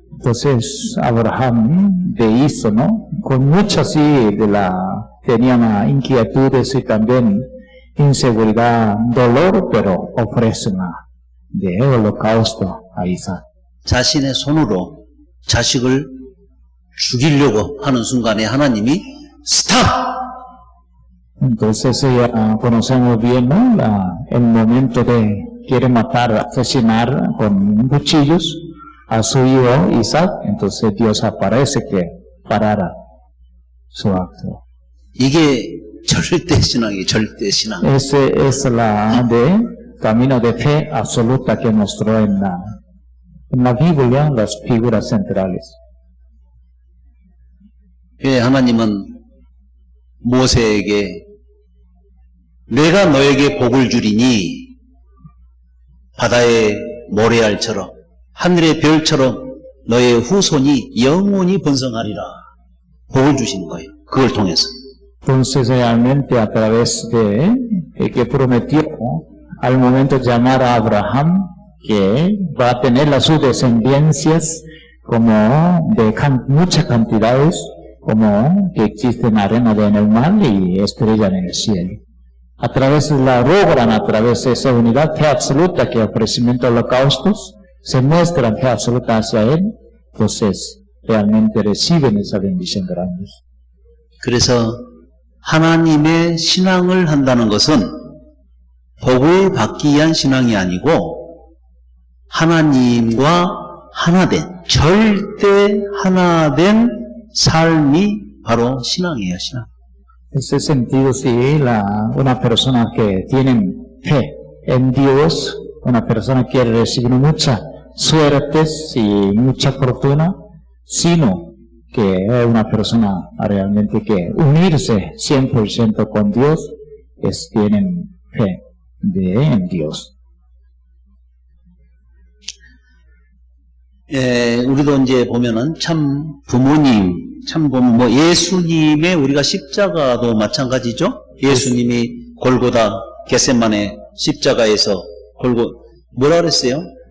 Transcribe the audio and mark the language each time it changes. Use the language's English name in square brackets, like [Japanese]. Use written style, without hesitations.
[Spanish] Entonces, Abraham de hizo, ¿no? Con mucha sí tenían inquietudes y también inseguridad, dolor, pero ofrecen de holocausto a Isaac. [Korean] 자신의 손으로 자식을 죽이려고 하는 순간에 하나님이 스탑! [Spanish] Entonces ya conocemos bien, ¿no? El momento de quiere matar, asesinar con cuchillos a su hijo Isaac. Entonces Dios aparece que parara su acto. [Korean] 이게 절대신앙이에요, 절대신앙. [Spanish] Ese es camino de fe absoluta que mostró en la Biblia las figuras centrales. [Korean] 하나님은 모세에게 내가 너에게 복을 주리니 바다의 모래알처럼 하늘의 별처럼 너의 후손이 영원히 번성하리라. 복을 주시는 거예요. 그걸 통해서. [Spanish] Entonces realmente a través de que prometió al momento de llamar a Abraham que va a tener las sus descendencias como de muchas cantidades como que existen arena en el mar y estrellas en el cielo. A través de a través de esa unidad fe absoluta que ofrecimiento de holocaustos se muestra fe absoluta hacia él, entonces realmente reciben esa bendición grande. [Korean] 그래서 하나님의 신앙을 한다는 것은 복을 받기 위한 신앙이 아니고 하나님과 하나된, 절대 하나된 삶이 바로 신앙이에요, 신앙. [Spanish] En ese sentido, sí, una persona que tiene fe en Dios, una persona que quiere recibir muchas suertes y mucha fortuna, sino que es una persona realmente que unirse 100% con Dios, tienen fe en Dios. [Korean] 우리도 이제 보면은 참 부모, 예수님의 우리가 십자가도 마찬가지죠? 예수님이 골고다, 겟세마네 십자가에서 뭐라 그랬어요?